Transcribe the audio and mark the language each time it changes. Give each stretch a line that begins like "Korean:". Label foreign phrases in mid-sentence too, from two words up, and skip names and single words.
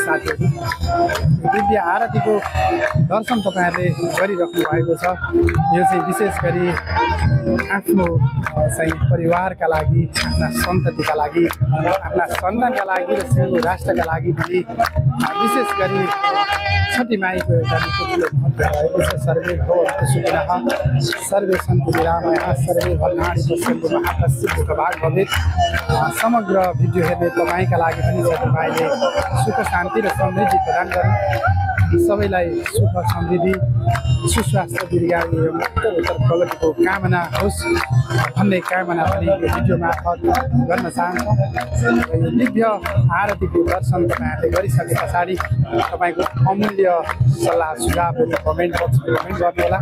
Nepali: साथीहरू दिव्य आरतीको दर्शन तपाईँहरूले गरिराख्नु भएको छ। यो चाहिँ विशेष गरी आफ्नो चाहिँ परिवारका लागि, आफ्ना सन्ततिका लागि, आफ्ना सन्तानका लागि र सिङ्गो राष्ट्रका लागि पनि विशेष गरी छठी माईको एउटा ठुलो महत्त्व रहेको छ।
Sanskrit: सर्वे भवन्तु सुखिनः सर्वे सन्तु निरामयः सर्वे भद्राणि पश्यन्तु मा कश्चित् दुःखभाग् भवेत्।
Nepali: समग्र भिडियो हेर्ने तपाईँका लागि पनि छठी माईले सुख शान्ति र समृद्धि प्रदान गरून्। सबैलाई सुख समृद्धि सुस्वास्थ्य दीर्घायु एवं उत्तरोत्तर प्रगतिको कामना होस् भन्ने कामना पनि यो भिडियो मार्फत गर्न चाहन्छौँ। यो दिव्य आरतीको दर्शन तपाईँहरूले गरिसके पछाडि तपाईँको अमूल्य सल्लाह सुझावहरू कमेन्ट बक्समा कमेन्ट गर्नुहोला।